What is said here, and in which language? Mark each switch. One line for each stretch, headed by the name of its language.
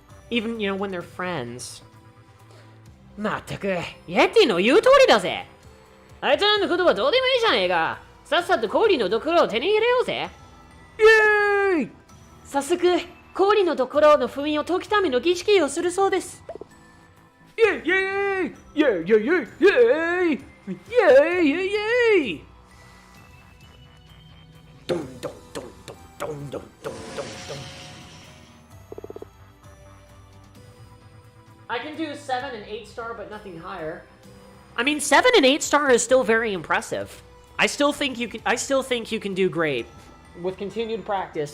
English: Even, when they're friends.
Japanese: まったく、イエティの言う通りだぜ。あいつらのことはどうでもいいじゃねえか。さっさと氷のドクロを手に入れようぜ。イエーイ！早速、氷のドクロの封印を解くための儀式をするそうです。イエイイエイイエイイエイイエイイエイドンドンドンドンドンドンドンドンドン。
English: I can do 7 and 8 star, but nothing higher. I mean, 7 and 8 star is still very impressive. I still think you can do great with continued practice.